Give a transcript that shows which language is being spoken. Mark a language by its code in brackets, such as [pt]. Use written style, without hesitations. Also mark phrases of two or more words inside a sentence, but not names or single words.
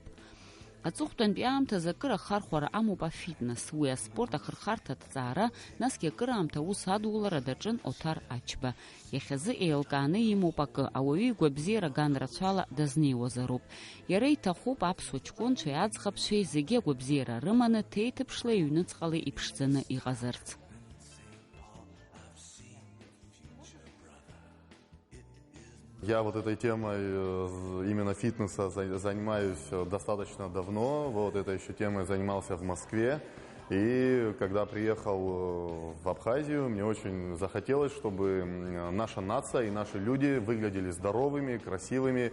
[ab] Аҵыхәтәантәи аамҭазы акыр ахархәара амоуп афитнес, уи аспорт ахырхарҭа аҭҵаара, насгьы акыраамҭа аус адулара даҿын Оҭар Ачба. Иахьазы еилкааны имоуп акы, ауаҩы игәабзиара ган рацәала дазнеиуазароуп. Иара иҭахуп аԥсуа ҷкәынцәеи аӡӷабцәеи зегьы агәабзиара рыманы ҭеиҭыԥшла иҩныҵҟала иԥшӡаны иҟазарц. [ru] Я вот этой темой именно фитнеса занимаюсь достаточно давно. Вот этой еще темой занимался в Москве. И когда приехал в Абхазию, мне очень захотелось, чтобы наша нация и наши люди выглядели здоровыми, красивыми.